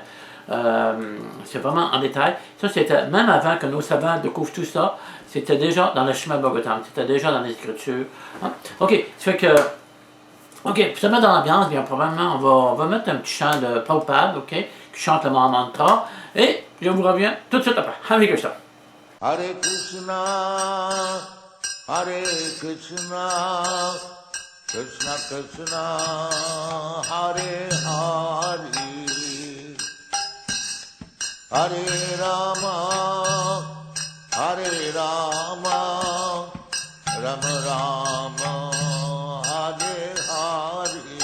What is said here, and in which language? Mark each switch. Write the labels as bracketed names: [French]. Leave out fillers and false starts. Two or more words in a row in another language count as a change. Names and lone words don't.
[French] C'est vraiment en détail. Ça, c'était même avant que nos savants découvrent tout ça, c'était déjà dans le Srimad Bhagavatam, c'était déjà dans les Écritures. Hein? Ok, ça fait que. Ok, pour se mettre dans l'ambiance, bien probablement, on va mettre un petit chant de Prabhupada, ok, qui chante le mantra, et je vous reviens tout de suite après. [Sanskrit] Hare Krishna. Hare Krishna, Hare Krishna, Krishna Krishna, Hare Hare, Hare Rama, Hare Rama, Rama Rama, Hare Hare,